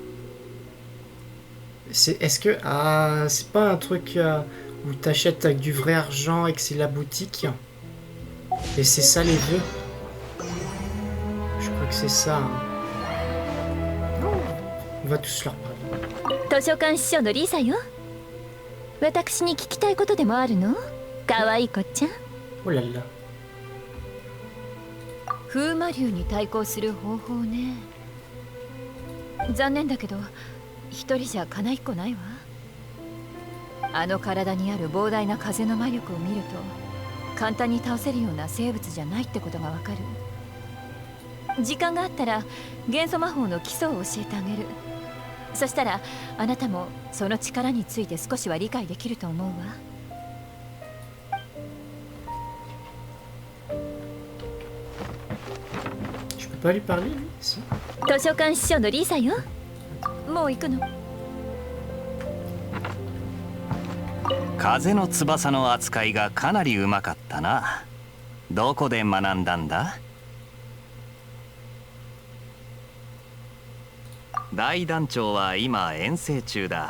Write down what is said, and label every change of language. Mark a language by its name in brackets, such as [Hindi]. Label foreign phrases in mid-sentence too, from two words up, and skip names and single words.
[French] Est-ce que... Ah, c'est pas un truc où t'achètes avec du vrai argent et que c'est la boutique? Et c'est ça les vœux? Je crois que c'est ça. Hein. On va tous leur parler. [Japanese] 図書館司書のリサよ。私に聞きたいことでもあるの？かわいい子ちゃん。 [French] Oh là là. [Japanese] 風魔竜に対抗する方法ね。残念だけど一人じゃかないっこないわ。あの体にある膨大な風の魔力を見ると簡単に倒せるような生物じゃないってことがわかる。時間があったら元素魔法の基礎を教えてあげる。そしたらあなたもその力について少しは理解できると思うわ。 [French] Je peux pas lui parler, lui? Si. [Japanese] 図書館司書のリサよ。もう行くの？風の翼の扱いがかなりうまかったな。どこで学んだんだ？大団長は今遠征中だ。